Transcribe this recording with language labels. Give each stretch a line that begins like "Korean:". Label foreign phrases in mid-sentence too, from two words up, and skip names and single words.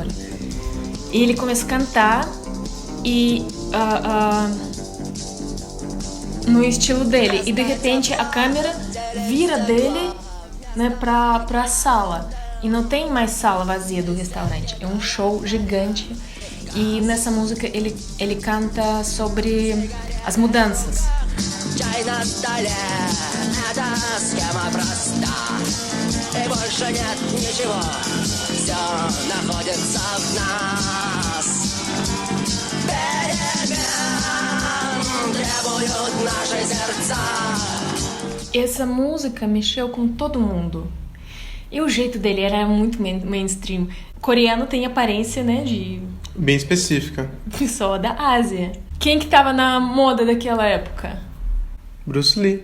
Portuguese: E ele começa a cantar e no estilo dele, e de repente a câmera vira dele, né, pra sala, e não tem mais sala vazia do restaurante, é um show gigante. E nessa música ele canta sobre as mudanças.
Russian: И больше нет ничего, все находится в нас. Перемен требуют наши сердца.
Portuguese: Essa música mexeu com todo mundo. E o jeito dele era muito mainstream. Coreano tem aparência, né, de... Bem específica. Pessoa da Ásia. Quem que tava na moda daquela época? Bruce Lee.